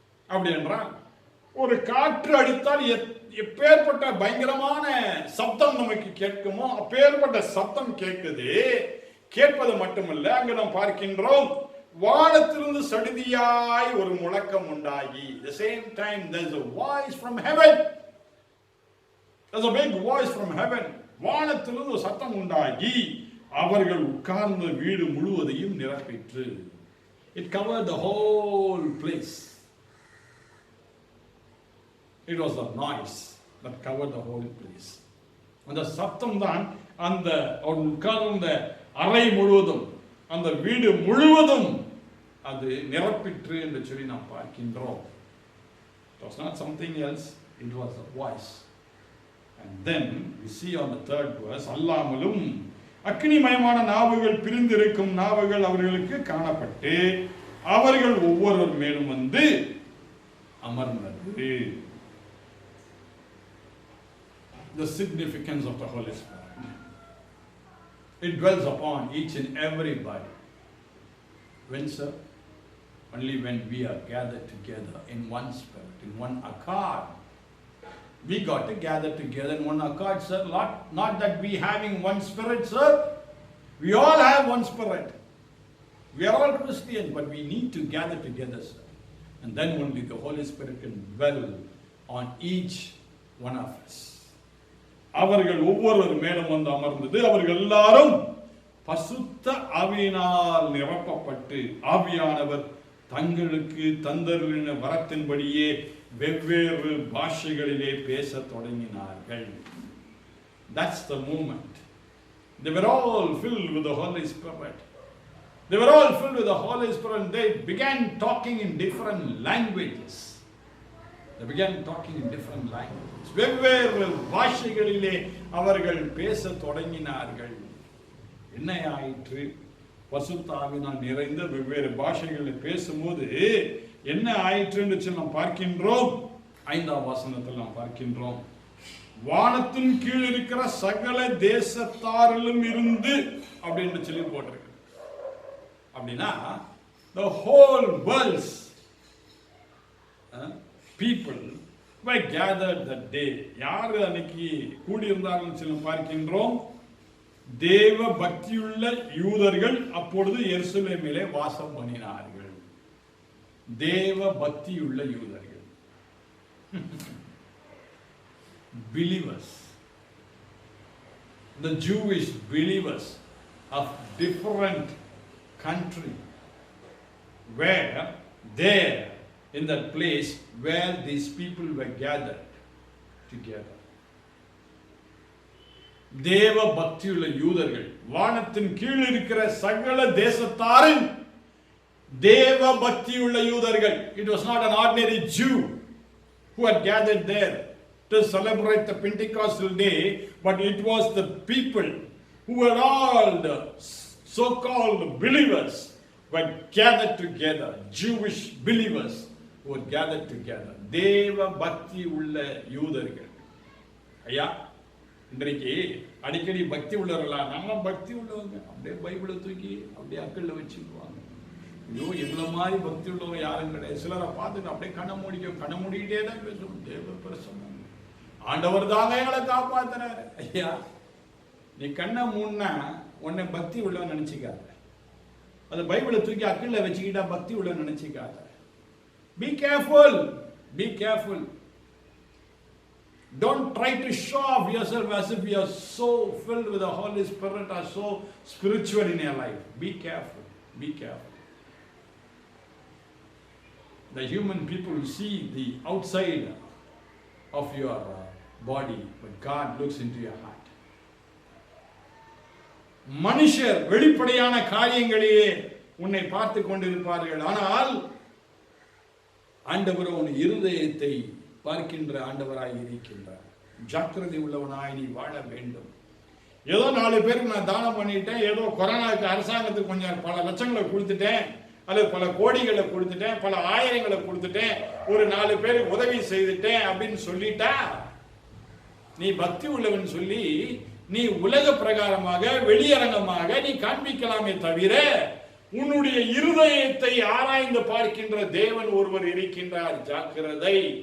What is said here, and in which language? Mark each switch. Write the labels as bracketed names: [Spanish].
[Tamil] அப்படி என்றால் ஒரு காற்று அடித்தால் எப்பேற்பட்ட பயங்கரமான சப்தம் நமக்கு கேட்குமோ அப்பேற்பட்ட சத்தம் கேட்குது. கேட்பது மட்டுமல்ல, அங்கு நாம் பார்க்கின்றோம் வானத்திலிருந்து சடிதியாய் ஒரு முழக்கம் உண்டாகி. [English] The same time there's a voice from heaven. There's a big voice from heaven. [Tamil] வானத்திலிருந்து ஒரு சத்தம் உண்டாகி அவர்கள் உட்கார்ந்த வீடு முழுவதையும் நிரப்பிற்று. [English] It covered the whole place. It was the noise that covered the whole place. [Tamil] அந்த சத்தம் தான் அந்த உட்கார்ந்த அறை முழுவதும், அந்த வீடு முழுவதும் அது நிரப்பிற்று என்று சொல்லி நாம் பார்க்கின்றோம். [English] It was not something else, it was a voice. And then we see on the 3rd verse, [Tamil] அல்லாமலும் அக்னிமயமான நாவுகள் பிரிந்திருக்கும் நாவுகள் அவர்களுக்கு காணப்பட்டு அவர்கள் ஒவ்வொருவர் மேலும் வந்து அமர்ந்தது. [English] The significance of the Holy Spirit. It dwells upon each and everybody. When, sir? Only when we are gathered together in one spirit, in one accord. We got to gather together in one accord, sir. Not that we having one spirit, sir. We all have one spirit. We are all Christians, but we need to gather together, sir. And then only the Holy Spirit can dwell on each one of us. [Tamil] அவர்கள் ஒவ்வொருவர் மேலும் வந்து அமர்ந்தது. அவர்கள் எல்லாரும் பசுத்த ஆவியினால் நிரப்பப்பட்டு ஆவியானவர் தங்களுக்கு தந்தருளின வரத்தின்படியே வெவ்வேறு பாஷைகளிலே பேசத் தொடங்கினார்கள். [English] That's the moment. They were all filled with the Holy Spirit. They were all filled with the Holy Spirit and they began talking in different languages. They began talking in different languages. [Tamil] வெவ்வேறு பாஷைகளிலே அவர்கள் பேசத் தொடங்கினார்கள். என்ன ஆயிற்று? பரிசுத்த ஆவியினால் நிறைந்த வெவ்வேறு பாஷைகளில் பேசும்போது என்ன ஆயிற்று என்று நாம் பார்க்கின்றோம். 5ஆம் வசனத்தில் நாம் பார்க்கின்றோம், வானத்தின் கீழ் இருக்கிற சகல தேசத்தாரிலும் இருந்து அப்படின்னு சொல்லி போட்டிருக்கு. அப்படின்னா [English] the whole world's people were gathered that day. [Tamil] யார் அன்னைக்கு கூடியிருந்தார்கள் சொல்லி பார்க்கின்றோம். தேவ பக்தியுள்ள யூதர்கள் அப்பொழுது எருசலேமிலே வாசம் பண்ணினார்கள். தேவ பக்தியுள்ள யூதர்கள், [English] believers, the Jewish believers of different country were there in that place where these people were gathered together. [Tamil] தேவ பக்தியுள்ள யூதர்கள், வானத்தின் கீழ் இருக்கிற சகல தேசத்தாரின் தேவ பக்தியுள்ள யூதர்கள். [English] It was not an ordinary Jew who had gathered there to celebrate the Pentecostal day, but it was the people who were all the so-called believers who had gathered together. Jewish believers who had gathered together. [Tamil] தேவ பக்தி உள்ள யூதர்கள். ஐயா, இன்றைக்கு அடிக்கடி பக்தி உள்ளவர்களா? நம்ம பக்தி உள்ளவங்க அப்படியே பைபிளை தூக்கி அப்படியே அக்கல்ல வச்சுக்குவாங்க. ஐயோ, எங்களை மாதிரி பக்தி உள்ளவங்க யாரும் கிடையாது. சிலரை பார்த்துட்டு அப்படியே கண்ண மூடிக்கிட்டே தான் பேசுவோம். தேவ பிரசன்னம், ஆண்டவர் தாங்க எங்களை காப்பாத்துறாரு. ஐயா, நீ கண்ணை மூடினா உன்னை பக்தி உள்ளவன் நினைச்சுக்காத. அது பைபிளை தூக்கி அக்கல்ல வச்சுக்கிட்டா பக்தி உள்ளவன் நினைச்சுக்காத. [English] Be careful, be careful. Don't try to show off yourself as if you are so filled with the Holy Spirit or so spiritual in your life. Be careful, be careful. The human people see the outside of your body, but God looks into your heart. [Tamil] மனுஷர் வெளிப்படையான காரியங்களிலே உன்னை பார்த்து கொண்டிருப்பார்கள், ஆனால் ஆண்டவர் உன் இருதயத்தை பார்க்கின்ற ஆண்டவராய் இருக்கின்றார். ஜாக்கிரதை உள்ளவனாய் நீ வாழ வேண்டும். ஏதோ 4 பேருக்கு நான் தானம் பண்ணிட்டேன், ஏதோ கொரோனாவுக்கு அரசாங்கத்துக்கு கொஞ்சம் பல லட்சங்களை கொடுத்துட்டேன், அல்லது பல கோடிகளை கொடுத்துட்டேன், பல ஆயிரங்களை கொடுத்துட்டேன், ஒரு 4 பேருக்கு உதவி செய்துட்டேன் அப்படின்னு சொல்லிட்டா நீ பக்தி உள்ளவன் சொல்லி நீ உலக பிரகாரமாக வெளியரங்கமாக நீ காண்பிக்கலாமே தவிர உன்னுடைய இருதயத்தை ஆராய்ந்து பார்க்கின்ற தேவன் ஒருவர் இருக்கின்றார். ஜாக்கிரதை.